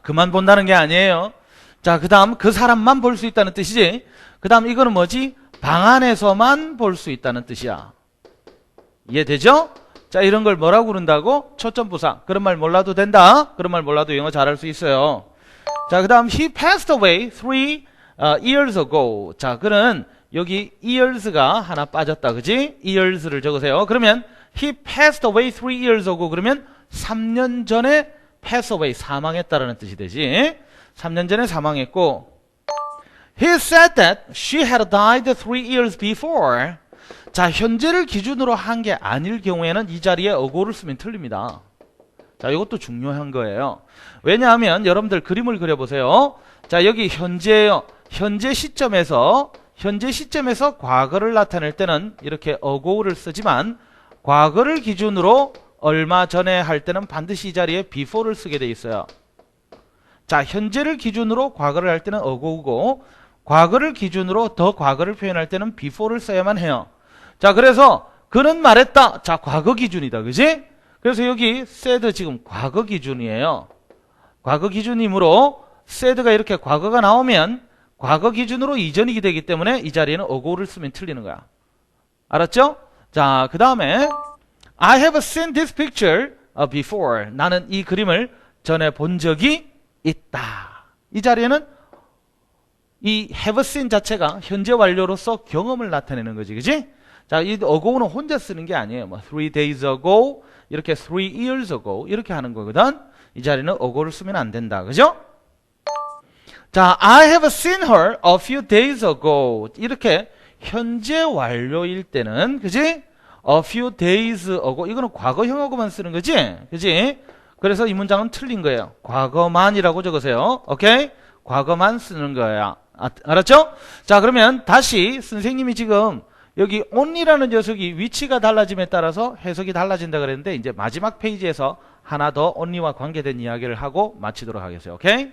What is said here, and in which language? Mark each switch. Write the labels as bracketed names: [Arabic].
[Korean] 그만 본다는 게 아니에요. 자, 그 다음 그 사람만 볼 수 있다는 뜻이지. 그 다음 이거는 뭐지? 방 안에서만 볼 수 있다는 뜻이야. 이해되죠? 자, 이런 걸 뭐라고 부른다고? 초점부사. 그런 말 몰라도 된다. 그런 말 몰라도 영어 잘할 수 있어요. 자, 그 다음 [English] he passed away 3 years ago. [Korean] 자, 그는 여기 years가 하나 빠졌다. 그지? years를 적으세요. 그러면 [English] he passed away 3 years ago. [Korean] 그러면 3년 전에 pass away, 사망했다라는 뜻이 되지. 3년 전에 사망했고, [English] he said that she had died 3 years before. [Korean] 자, 현재를 기준으로 한 게 아닐 경우에는 이 자리에 어고를 쓰면 틀립니다. 자, 이것도 중요한 거예요. 왜냐하면 여러분들 그림을 그려보세요. 자, 여기 현재예요. 현재 시점에서 과거를 나타낼 때는 이렇게 어고를 쓰지만, 과거를 기준으로 얼마 전에 할 때는 반드시 이 자리에 before를 쓰게 돼 있어요. 자, 현재를 기준으로 과거를 할 때는 어고우고, 과거를 기준으로 더 과거를 표현할 때는 before를 써야만 해요. 자, 그래서 그는 말했다. 자, 과거 기준이다. 그지? 그래서 여기 said 지금 과거 기준이에요. 과거 기준이므로 said가 이렇게 과거가 나오면 과거 기준으로 이전이 되기 때문에 이 자리에는 ago를 쓰면 틀리는 거야. 알았죠? 자, 그 다음에 [English] I have seen this picture before. [Korean] 나는 이 그림을 전에 본 적이 있다. 이 자리에는 이 have seen 자체가 현재 완료로서 경험을 나타내는 거지. 그지? 자, 이 ago는 혼자 쓰는 게 아니에요. 뭐 3 days ago, 이렇게 3 years ago 이렇게 하는 거거든. 이 자리는 ago를 쓰면 안 된다. 그죠? 자, [English] I have seen her a few days ago. [Korean] 이렇게 현재 완료일 때는, 그지? [English] A few days ago. [Korean] 이거는 과거형하고만 쓰는 거지? 그지? 그래서 이 문장은 틀린 거예요. 과거만이라고 적으세요. 오케이? 과거만 쓰는 거야. 알았죠? 자, 그러면 다시 선생님이 지금 여기 only라는 녀석이 위치가 달라짐에 따라서 해석이 달라진다 그랬는데 이제 마지막 페이지에서 하나 더 only와 관계된 이야기를 하고 마치도록 하겠어요. 오케이?